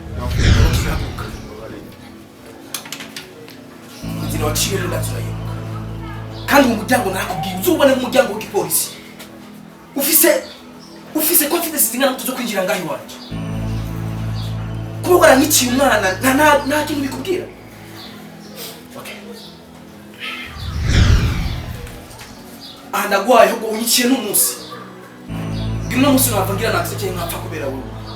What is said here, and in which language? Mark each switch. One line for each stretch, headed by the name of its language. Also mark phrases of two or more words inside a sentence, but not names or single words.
Rundi: Nzira waciye ndazurayo. Kandi umuryango nakubwiye uzubone umuryango w'ipolisi. Ufise confidence zingana tuzo kwinjira ngahi wanje. Kuba waranyiciye umwana nta kintu bikubwira. Okay. Ndagwaye ahubwo unyiciye n'umunsi. Ngino umunsi navangira nakise nkapfa kubera wowe.